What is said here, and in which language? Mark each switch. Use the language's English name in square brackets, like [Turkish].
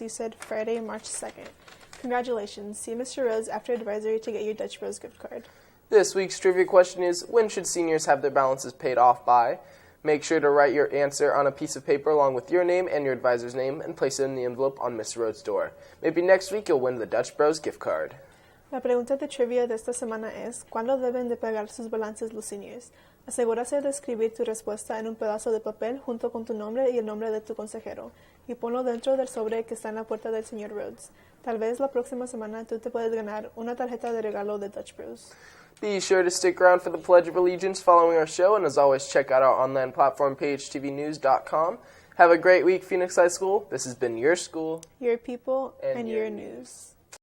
[English] You said Friday, March 2nd. Congratulations. See Mr. Rose after advisory to get your Dutch Bros gift card. This week's trivia question is, when should seniors have their balances paid off by? Make sure to write your answer on a piece of paper along with your name and your advisor's name and place it in the envelope on Miss Rhodes' door. Maybe next week you'll win the Dutch Bros gift card. [Spanish] La pregunta de trivia de esta semana es, ¿cuándo deben de pagar sus balances los seniors? Asegúrate de escribir tu respuesta en un pedazo de papel junto con tu nombre y el nombre de tu consejero, y ponlo dentro del sobre que está en la puerta del señor Rhodes. Tal vez la próxima semana tú te puedes ganar una tarjeta de regalo de Dutch Bros. [English] Be sure to stick around for the Pledge of Allegiance following our show, and as always, check out our online platform, PHTVnews.com. Have a great week, Phoenix High School. This has been your school, your people, and and your news.